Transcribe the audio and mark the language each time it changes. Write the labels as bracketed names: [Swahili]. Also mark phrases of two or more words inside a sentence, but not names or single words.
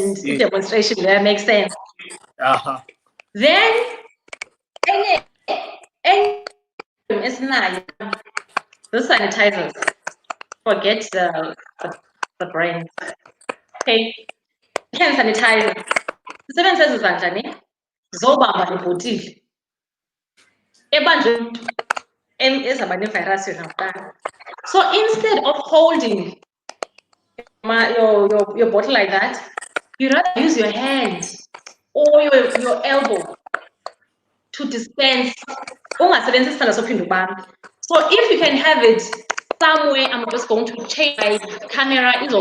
[English] and yes. Demonstration there makes sense. Then the sanitizers. Forget the brand. Okay. Hand sanitizer. [North Ndebele] Sisebenzisa izandla zobamba lebhotile. Ebanjwe ezaba nevirus yona kuqala. [English] So instead of holding your bottle like that, you rather use your hand or your elbow to dispense. So if you can have it somewhere, I'm just going to change my camera.